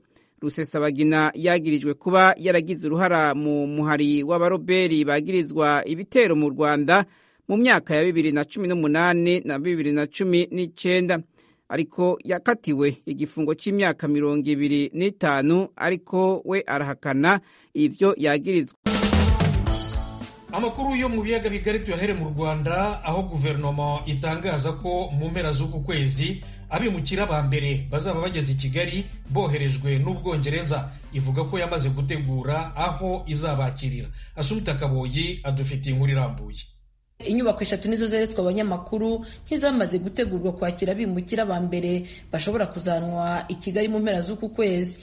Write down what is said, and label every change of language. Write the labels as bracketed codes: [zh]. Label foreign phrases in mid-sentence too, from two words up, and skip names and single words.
[rn] Rusesabagina yagirijwe kuba yaragize uruhara mu muhari w'abaroberi bagirizwa ibitero mu Rwanda mu myaka ya 2018 na 2019, ariko yakatiwe igifungo c'imyaka 25, ariko we arahakana ivyo yagirizwa. Amakuru yo mu biyaga bigari tuyahere mu Rwanda, aho guverinoma itangaza ko mu mpera z'uku kwezi abimukira ba mbere bazaba bageze i Kigali boherejwe n'Ubwongereza. Ivuga ko yamaze gutegura aho izabakirira. Asumta Kaboyi adufitiye inkuru irambuye. [rw] Inyubako 3 nizo zeretswe abanyamakuru nk'izamaze gutegurwa kwakira abimukira ba mbere bashobora kuzanwa i Kigali mu mpera z'uku kwezi.